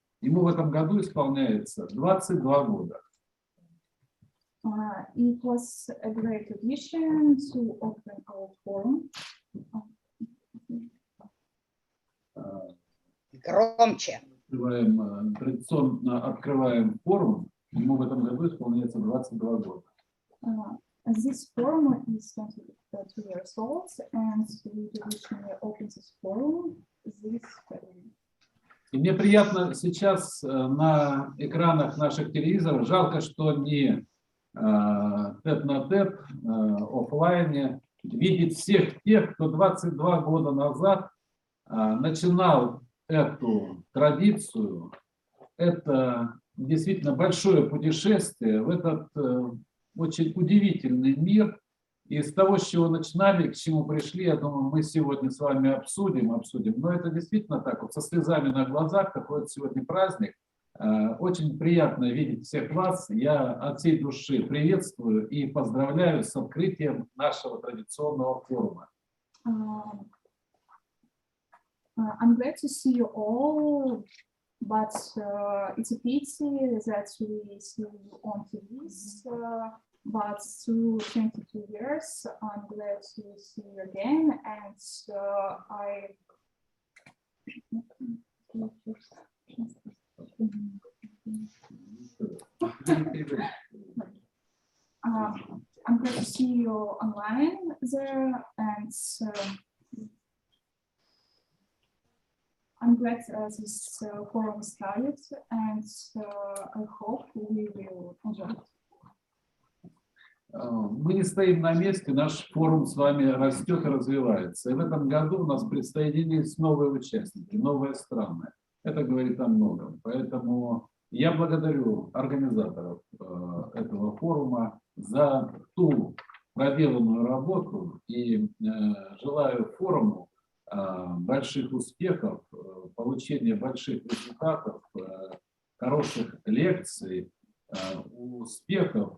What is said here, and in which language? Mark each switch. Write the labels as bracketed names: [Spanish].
[Russian] Ему в этом году исполняется 22 года. [English] It was a great tradition to open our forum. [Russian] Громче. Традиционно открываем форум. Ему в этом году исполняется 22 года. [English] This forum is 22 years old, and we traditionally open this forum this February. [Russian] И мне приятно сейчас на экранах наших телевизоров, жалко, что не тет-на-тет, офлайне, видеть всех тех, кто 22 года назад начинал эту традицию. Это действительно большое путешествие в этот очень удивительный мир. И с того, с чего начинали, к чему пришли, я думаю, мы сегодня с вами обсудим. Но это действительно так, вот со слезами на глазах, такой вот сегодня праздник. Очень приятно видеть всех вас. Я от всей души приветствую и поздравляю с открытием нашего традиционного форума. [English] I'm glad to see you all, but it's a pity that we see you on TVs. But through 22 years, I'm glad to see you again, and I'm glad to see you online there, and I'm glad this forum started, and I hope we will enjoy it. [Russian] Мы не стоим на месте, наш форум с вами растет и развивается. И в этом году у нас присоединились новые участники, новые страны. Это говорит о многом. Поэтому я благодарю организаторов этого форума за ту проделанную работу и желаю форуму больших успехов, получения больших результатов, хороших лекций, успехов.